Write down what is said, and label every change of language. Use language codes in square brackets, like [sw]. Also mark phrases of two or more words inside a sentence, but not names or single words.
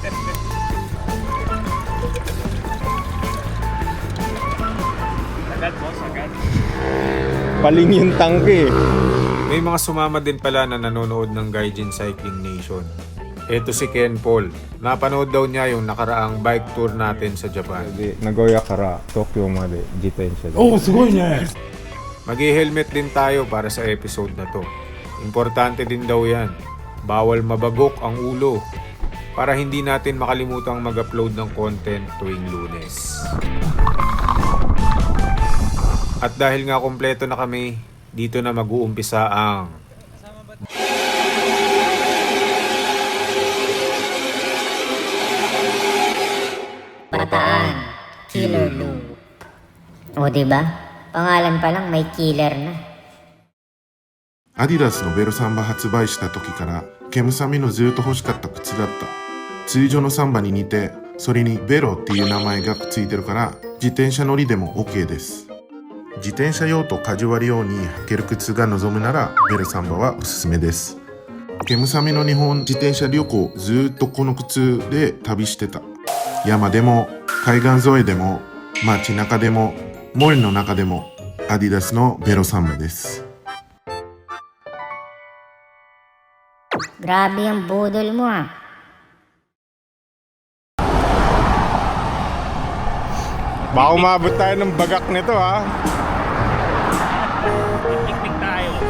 [tl] Agad boss, agad. Paling yung tangke. May mga sumama din pala na nanonood ng Gaijin Cycling Nation. Ito si Ken Paul. Napanood daw niya yung nakaraang bike tour natin sa Japan. [ja] 名古屋から東京まで自転車. [tl] Mag-helmet din tayo para sa episode na to. Importante din daw yan. Bawal mabagok ang ulo para hindi natin makalimutang mag-upload ng content tuwing Lunes. At dahil nga kompleto na kami, dito na mag-uumpisa ang Bataan, Killer Lou. O diba? Pangalan pa lang may killer na. [ja] アディダスのベロサンバ発売した時からケムサミのずっと欲しかった靴だった。通常のサンバに似て、それにベロっていう名前がくっついてるから自転車乗りでも OK です。自転車用とカジュアル用に履ける靴が望むならベロサンバはおすすめです。ケムサミの日本自転車旅行ずっとこの靴で旅してた。山でも海岸沿いでも街中でも森の中でもアディダスのベロサンバです。 [tl] Grabe ang budol mo ah. Baka umabot tayo ng bagak nito ha. Piknik tayo.